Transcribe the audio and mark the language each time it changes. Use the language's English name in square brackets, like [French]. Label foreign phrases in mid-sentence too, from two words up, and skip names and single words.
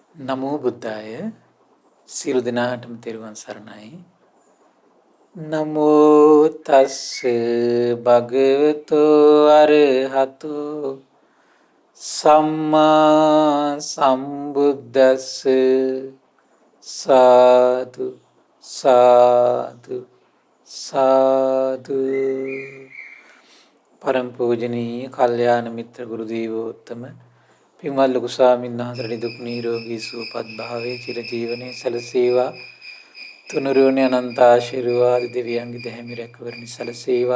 [Pali] නමෝ බුද්ධාය [Sinhala] සියලු දෙනාටම තෙරුවන් සරණයි. [Pali] නමෝ තස්ස භගවතු අරහතෝ සම්මා සම්බුද්දස්ස සාදු සාදු සාදු. [Sinhala] පරම පූජනීය කල්යාණ මිත්‍ර ගුරු දේවෝත්තම පින්වත් ලොකු ස්වාමීන් වහන්සේට නිදුක් නිරෝගී සුවපත් භාවයේ චිරජීවනයේ සැලසේවා. තුනුරුවනේ අනන්ත ආශිර්වාද දෙවියන්ගේ දැහැමි රැකවරණය සැලසේවා.